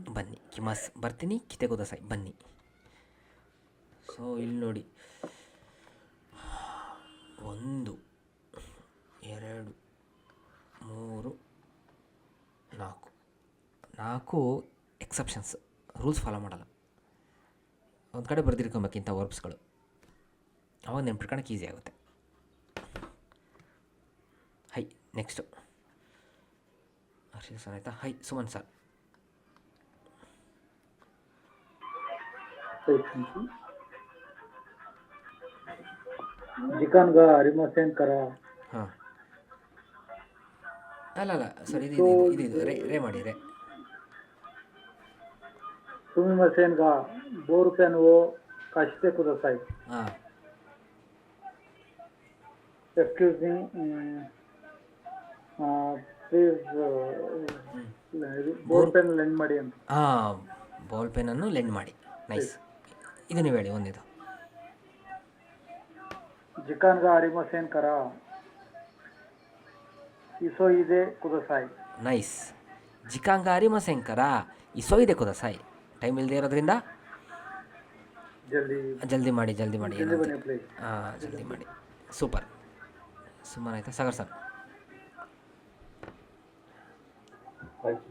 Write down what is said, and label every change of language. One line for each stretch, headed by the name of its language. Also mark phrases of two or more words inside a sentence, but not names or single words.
Kannada: ಬನ್ನಿ. ಕಿಮಾಸ್ ಬರ್ತೀನಿ,
Japanese: 来て ください
Kannada: ಬನ್ನಿ. ಸೊ ಇಲ್ಲಿ ನೋಡಿ, 1 2 3 4 ಎಕ್ಸೆಪ್ಷನ್ಸ್. ರೂಲ್ಸ್ ಫಾಲೋ ಮಾಡಲ್ಲ. ಒಂದು ಕಡೆ ಬರೆದಿರ್ಕೊಬೇಕಿಂಥ ವರ್ಬ್ಸ್ಗಳು, ಅವಾಗ ನೆನ್ಪಿಟ್ಕೊಳಕ್ಕೆ ಈಸಿ ಆಗುತ್ತೆ. ಹೈ, ನೆಕ್ಸ್ಟು ಹರ್ಷಿತ್ ಸರ್ ಆಯಿತಾ. ಹೈ, ಸುಮನ್ ಸರ್.
Japanese: 時間 が ありません から.
Kannada: ಹಾಂ, ಅಲ್ಲ ಸರ್, ಇದು ರೇ ಮಾಡಿ.
Japanese: すみません が ボールペン を 貸して ください. ಹಾಂ,
English: Excuse me. Please borupen lend
Kannada: ಮಾಡಿ ಅಂತ. ಹಾಂ, ಬಾಲ್ ಪೆನ್ನನ್ನು ಲೆಂಡ್ ಮಾಡಿ. ನೈಸ್. ಇದು ನೀವು ಹೇಳಿ ಒಂದಿದು.
Japanese: 時間 が ありません から. 急いで ください.
Kannada: ನೈಸ್.
Japanese: 時間があり ませんから 急いで ください.
Kannada: ಟೈಮ್ ಇಲ್ಲದೆ ಇರೋದ್ರಿಂದ ಜಲ್ದಿ ಮಾಡಿ. ಬನ್ನಿ ಪ್ಲೀಸ್. ಹಾಂ, ಜಲ್ದಿ ಮಾಡಿ. ಸೂಪರ್. ಸುಮ್ಮನೆ ಆಯಿತಾ ಸಾಗರ್ ಸರ್. ಆಯ್ತು.